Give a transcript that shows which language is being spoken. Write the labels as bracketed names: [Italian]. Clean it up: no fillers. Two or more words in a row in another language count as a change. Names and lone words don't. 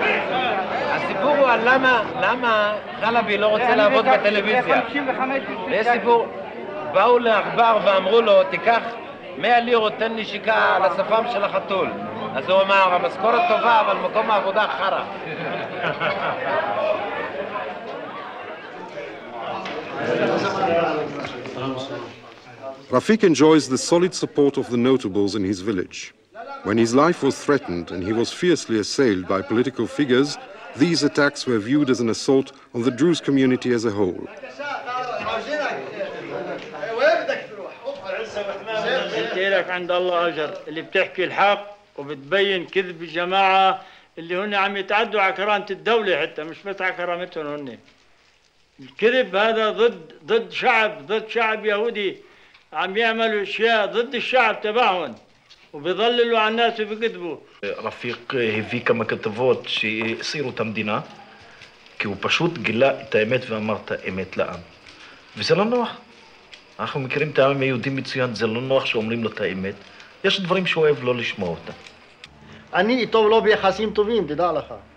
[Hebrew] הסיפור הוא על למה חלבי לא רוצה לעבוד בטלוויזיה. יש סיפור, באו לעכבר ואמרו לו, תיקח 100 לירות, תן נשיקה על השפם של החתול. אז הוא אמר, המשכורת טובה, אבל מקום העבודה חרא. [English] Rafik enjoys the solid support of the notables in his village. When his life was threatened and he was fiercely assailed by political figures, these attacks were viewed as an assault on the Druze community as a whole. [Arabic] لك عند الله أجر اللي بتحكي الحق وبتبين كذب الجماعة اللي هن عم يتعدوا على كرامة الدولة حتى مش بس على كرامتهم هن. الكذب هذا ضد شعب يهودي عم يعملوا اشياء ضد الشعب تبعهم وبيضللوا على الناس وبيكذبوا. [Hebrew] רפיק הביא כמה כתבות שהסירו את המדינה כי הוא פשוט גילה את האמת ואמר את האמת לעם. וזה לא נוח. אנחנו מכירים את העם היהודי מצוין, זה לא נוח שאומרים לו את האמת. יש דברים שהוא אוהב לא לשמוע אותם. אני איתו לא ביחסים טובים, תדע לך.